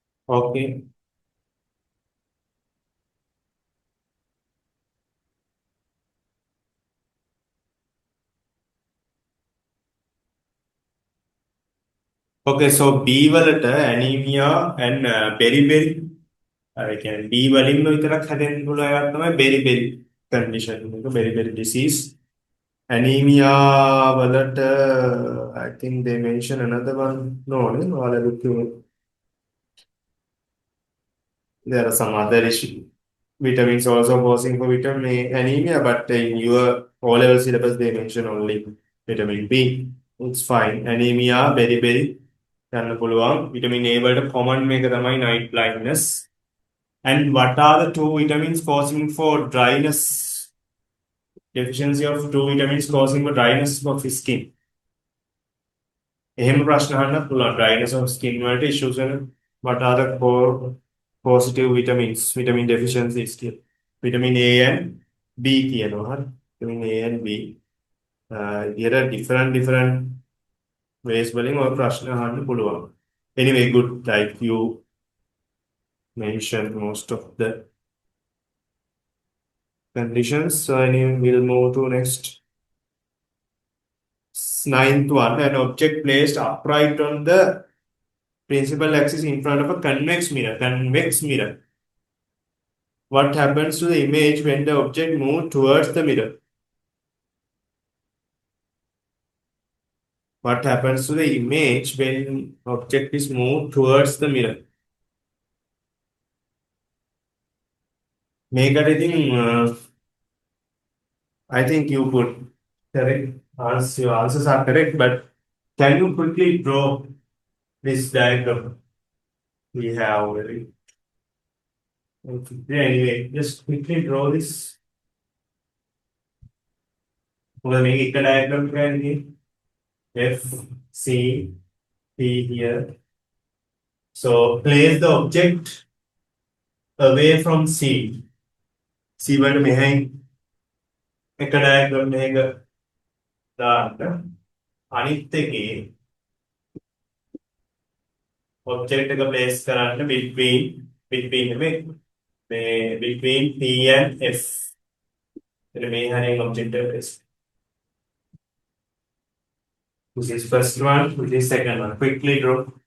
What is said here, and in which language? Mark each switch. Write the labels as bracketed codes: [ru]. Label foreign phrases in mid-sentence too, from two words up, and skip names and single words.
[en] Okay. Okay, so [si] B වලට [en] anemia and beriberi [si] ඒ කියන්නේ B වලින්ම විතරක් හැදෙන්න පුළුවන් එකක් තමයි [en] beriberi condition [si] එක [en] beriberi disease. Anemia වලට I think they mention another one. No, [si] නේ ඔයාලා [en] look there are some other issue. Vitamins also causing for vitamin A anemia, but in your O-level syllabus they mention only vitamin B. It's fine. Anemia, beriberi [si] යන්න පුළුවන්. Vitamin A වලට common මේක තමයි [en] night blindness. And what are the two vitamins causing for dryness? Deficiency of two vitamins causing for dryness of skin. [si] එහෙම ප්‍රශ්න අහන්න පුළුවන්. [en] Dryness of skin වලට issues වෙන what are the core positive vitamins? Vitamin deficiency skill. Vitamin A and B [si] කියනවා. හරි. [en] Vitamin A and B. There are different ways [si] වලින් ඔය ප්‍රශ්න අහන්න පුළුවන්. [en] Anyway, good. Like you mentioned most of the conditions. So anyway, we'll move to next ninth one. An object placed upright on the principal axis in front of a convex mirror. Convex mirror. What happens to the image when the object moves towards the mirror? What happens to the image when object is moved towards the mirror? [si] මේකට ඉතින් [en] I think you put correct answer. Your answers are correct, but can you quickly draw this diagram we have already? Okay. Anyway, just quickly draw this. We'll make a diagram here. F, C, P here. So place the object away from C. [si] C වලට මෙහෙන් එක diagram එකක දාන්න. අනිත් එකේ object එක place කරන්න between නෙමෙයි මේ [en] between P and F. [si] එතන මේ හැරෙන් object එක place. [en] Which is first one, which is second one. Quickly draw.